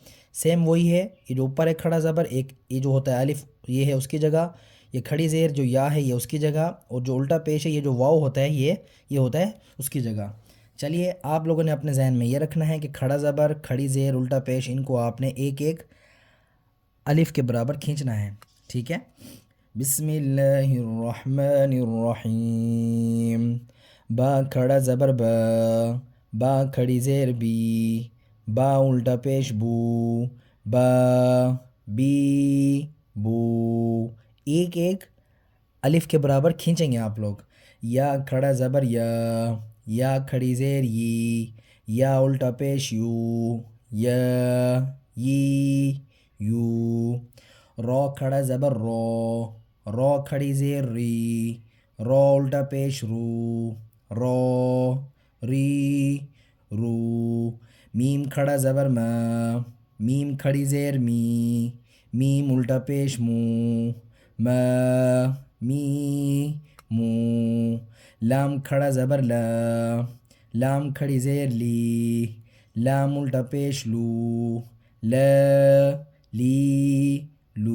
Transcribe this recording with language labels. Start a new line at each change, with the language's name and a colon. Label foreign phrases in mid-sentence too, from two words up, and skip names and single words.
Urdu: سیم وہی ہے، یہ جو اوپر ہے کھڑا زبر، ایک یہ جو ہوتا ہے الف، یہ ہے اس کی جگہ، یہ کھڑی زیر جو یا ہے یہ اس کی جگہ، اور جو الٹا پیش ہے یہ جو واو ہوتا ہے یہ ہوتا ہے اس کی جگہ۔ چلیے، آپ لوگوں نے اپنے ذہن میں یہ رکھنا ہے کہ کھڑا زبر، کھڑی زیر، الٹا پیش، ان کو آپ نے ایک ایک الف کے برابر کھینچنا ہے، ٹھیک ہے۔
Arabic: بسم اللہ الرحمن الرحیم۔
Urdu: با کھڑا زبر با، با کھڑی زیر بی، با الٹا پیش بو، با، بی، بو، ایک ایک الف کے برابر کھینچیں گے آپ لوگ۔ یا کھڑا زبر یا کھڑی زیر یا الٹا پیش یو، یو۔ رو کھڑا زبر رو کھڑی زیر رو الٹا پیش رو، رو۔ میم کھڑا زبر میم کھڑی زیر میم الٹا پیش مو، مو۔ لام کھڑا زبر لام کھڑی زیر لام الٹا پیش لو، لو۔